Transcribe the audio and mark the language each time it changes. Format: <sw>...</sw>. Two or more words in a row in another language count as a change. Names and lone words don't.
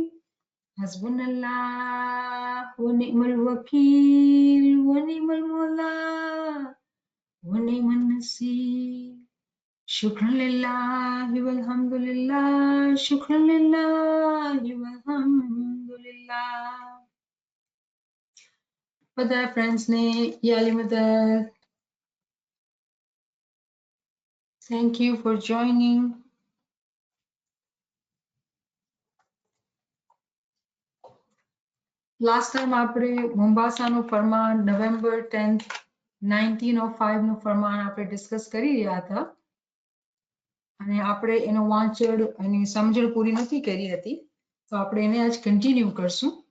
<ar>حسبنا الله ونعم الوكيل ونعم المولى ونعم النصير. شكرا لله والحمد لله شكرا لله والحمد لله.</ar> <gu>બધા ફ્રેન્ડ્સને</gu> <ur>یاعلی مدد.</ur> <en>Thank you for joining.</en> <gu>લાસ્ટ ટાઈમ આપણે મોમ્બાસાનું ફરમાન નવેમ્બર 10th 1905 નું ફરમાન આપણે ડિસ્કસ કરી રહ્યા હતા અને આપણે એનો વાંચન અને સમજણ પૂરી નથી કરી હતી તો આપણે એને આજ કન્ટિન્યુ કરશું.</gu>